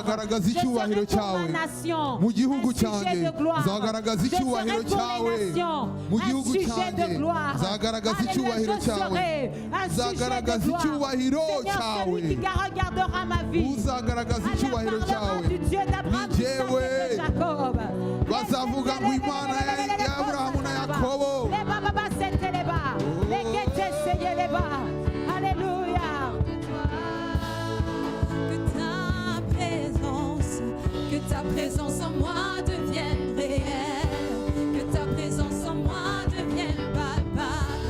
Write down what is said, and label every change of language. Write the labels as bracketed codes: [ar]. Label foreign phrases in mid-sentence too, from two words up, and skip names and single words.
[fr] Je serai pour ma nation un sujet de gloire. Je serai pour les nations un sujet de gloire. Alléluia. Je serai un sujet de gloire. Seigneur, celui qui regardera ma vie, parlera du Dieu d'Abraham, d'Isaac et de Jacob. [rw] bazavuga ngo Imana ya Aburahamu na Yakobo. [fr] Alléluia. Que ta présence en moi devienne réelle, que ta présence en moi devienne palpable.